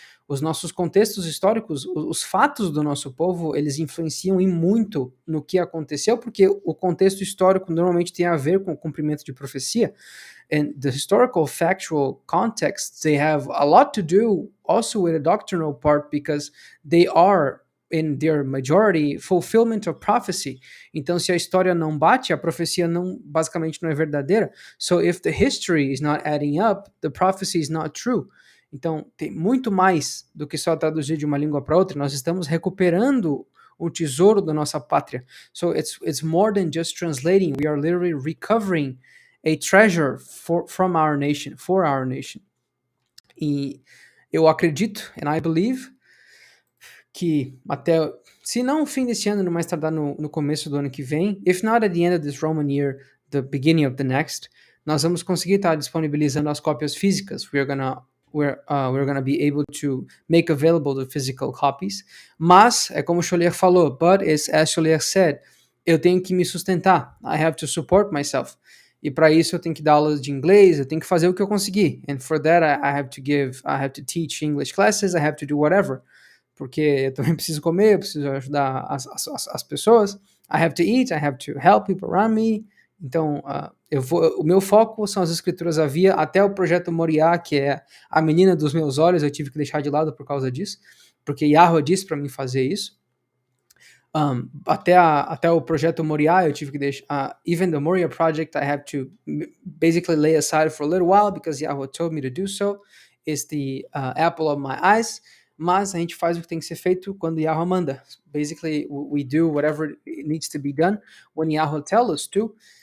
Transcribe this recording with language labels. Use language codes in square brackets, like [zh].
[pt] Os nossos contextos históricos, os fatos do nosso povo, eles influenciam em muito no que aconteceu, porque o contexto histórico normalmente tem a ver com o cumprimento de profecia. [en] And the historical factual contexts, they have a lot to do also with the doctrinal part, because they are in their majority fulfillment of prophecy. [pt] Então, se a história não bate, a profecia basicamente não é verdadeira. [en] So if the history is not adding up, the prophecy is not true. [pt] Então, tem muito mais do que só traduzir de uma língua para outra. Nós estamos recuperando o tesouro da nossa pátria. [en] So it's more than just translating. We are literally recovering a treasure from our nation, for our nation. [pt] E eu acredito, [en] and I believe, [pt] que até, se não o fim desse ano, no mais tardar no começo do ano que vem, [en] if not at the end of this Roman year, the beginning of the next, [pt] nós vamos conseguir estar disponibilizando as cópias físicas. [en] We're gonna be able to make available the physical copies. [pt] Mas, é como o Cholier falou, [en] but as Cholier said, [pt] eu tenho que me sustentar. [en] I have to support myself. [pt] E para isso eu tenho que dar aulas de inglês, eu tenho que fazer o que eu conseguir. [en] And for that I have to teach English classes, I have to do whatever. [pt] Porque eu também preciso comer, eu preciso ajudar as pessoas. [en] I have to eat, I have to help people around me. [pt] Então, o meu foco são as Escrituras Aviyah, até o projeto Moriá, que é a menina dos meus olhos, eu tive que deixar de lado por causa disso, porque Yahweh disse para mim fazer isso. Até o projeto Moriá, eu tive que deixar. [en] Even the Moriah project, I have to basically lay aside for a little while because Yahweh told me to do so. It's the apple of my eyes. [pt] Mas a gente faz o que tem que ser feito quando Yahweh manda. [en] Basically, we do whatever needs to be done when Yahweh tells us to.